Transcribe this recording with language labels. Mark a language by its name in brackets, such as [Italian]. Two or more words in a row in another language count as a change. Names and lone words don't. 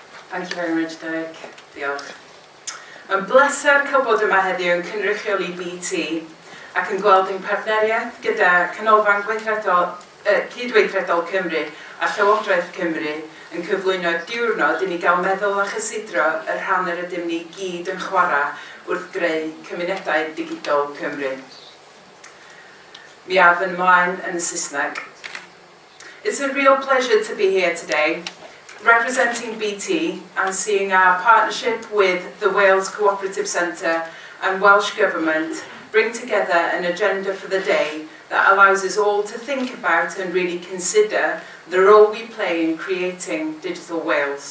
[English] Thank you very much, Derek. [Welsh] Diolch. Mae'n bleser cael bod yma heddiw yn cynrychioli BT ac yn gweld ein partneriaeth gyda Nghanolfan Cydweithredol Cymru a Llywodraeth Cymru yn cyflwyno diwrnod i ni gael meddwl a chysidro y rhan yr ydym ni gyd yn chwarae wrth greu cymunedau digidol Cymru. Mi af yn mlaen yn y Saesneg. [English] It's a real pleasure to be here today, representing BT and seeing our partnership with the Wales Cooperative Centre and Welsh Government bring together an agenda for the day that allows us all to think about and really consider the role we play in creating digital Wales.